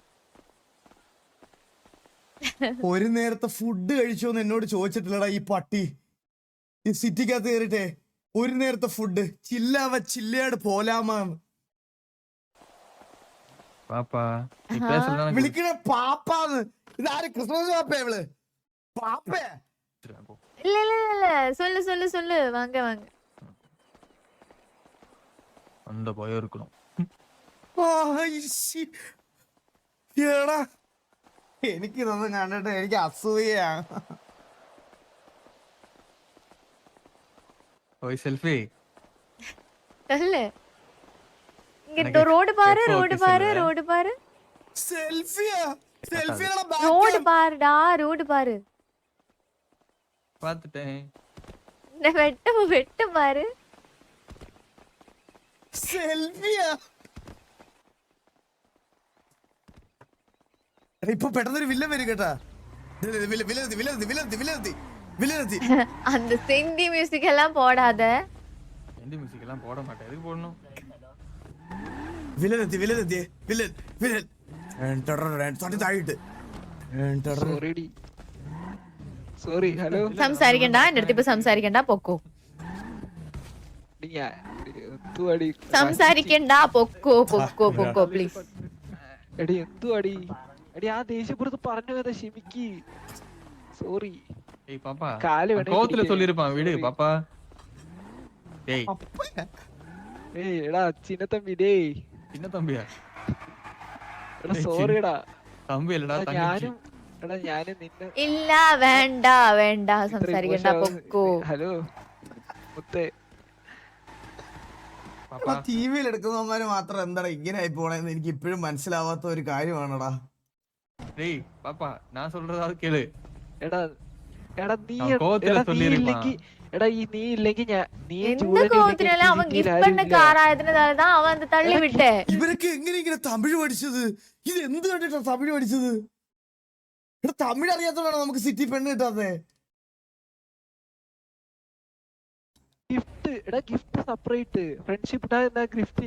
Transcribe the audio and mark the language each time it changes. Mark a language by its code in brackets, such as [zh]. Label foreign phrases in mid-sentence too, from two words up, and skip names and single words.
[ml] ഒരു നേരത്തെ ഫുഡ് കഴിച്ചോന്ന് എന്നോട് ചോദിച്ചിട്ടില്ലടാ ഈ പട്ടി. ഈ സിറ്റിക്കകത്ത് കയറിട്ടെ ഒരു നേരത്തെ ഫുഡ് ചില്ലാട് പോലാമാന്ന് വിളിക്കണ പാപ്പാന്ന്. ഇതാര് ക്രിസ്മസ് പാപ്പ? ഇവള് പാപ്പേ? [ta] இல்ல இல்ல இல்ல சொல்லு சொல்லு சொல்லு வாங்க வாங்க. அந்த பயம் இருக்கணும். [ml] എടാ എനിക്കിതൊന്നും കണ്ടിട്ട് എനിക്ക് അസൂയാണ്. [ta] ஓய் செல்ஃபி. சொல்லு. இங்க ரோடு பாரு. [ml] സെൽഫിയാ? [ta] ரோடு பாரு. பாத்துட்டேன். இந்த வெட்டு பாரு. [ml] സെൽഫിയാ? ഇപ്പൊ പെട്ടെന്നൊരു വില്ലൻ വരും കേട്ടാ. വില്ലനെത്തി. [ta] அந்த செந்தி மியூசிக் எல்லாம் போடாத. எந்த மியூசிக் எல்லாம் போட மாட்டேன். எதுக்கு போடணும்? [ml] വില്ലനെത്തി. താഴിട്ട്. സോറി. ഹലോ. സംസാരിക്കണ്ട, എന്റെ അടുത്ത് ഇപ്പൊ സംസാരിക്കണ്ട, പൊക്കോ. സംസാരിക്കണ്ട, പൊക്കോ പ്ലീസ്. എടി എന്തു അടി ആ ദേഷ്യപ്പുറത്ത് പറഞ്ഞു കഥ ക്ഷമിക്ക്. സോറി. [ta] ஏய் பாப்பா, காலு வேணே கோவத்துல சொல்லிருப்பான். விடு பாப்பா. டேய் [ml] ഏയ് എടാ ചിന്ന തമ്പി. ഡേയ് [ta] சின்ன தம்பியா? [ml] എടാ സോറിടാ. [ta] தம்பி இல்லடா, தங்கச்சி. [ml] ഞാനും നിന്നെ ഇല്ല, വേണ്ട സംസാരിക്കണ്ട, പൊക്കോ. ഹലോ മുത്തേ. ടിവിയിൽ എടുക്കുന്നവന്മാര് മാത്രം എന്താടാ ഇങ്ങനെ ആയി പോണേന്ന് എനിക്ക് ഇപ്പോഴും മനസ്സിലാവാത്ത ഒരു കാര്യമാണടാ. [ta] டேய் பாப்பா, நான் சொல்றதாவது கேளு. [ml] എടാ നീ [ta] கோவத்துல சொல்லிருப்பான். [ml] നീ ഇല്ലെങ്കിൽ എന്ത് കോപത്തിനല്ല, അവൻ ഗിഫ്റ്റ് பண்ண കാറായതിനാലதான் അവൻ അത് തള്ളി വിട്ടേ. ഇവരൊക്കെ എങ്ങനെ ഇങ്ങനെ തമിഴ് പഠിച്ചത്? ഇത് എന്ത് കണ്ടിട്ടാ തമിഴ് പഠിച്ചത്? ഇവിടെ തമിഴ് അറിയാത്തോണ്ടാണ് നമുക്ക് സിറ്റി പെണ്ണ് കിട്ടാതെ. [en] gift separate friendship gift.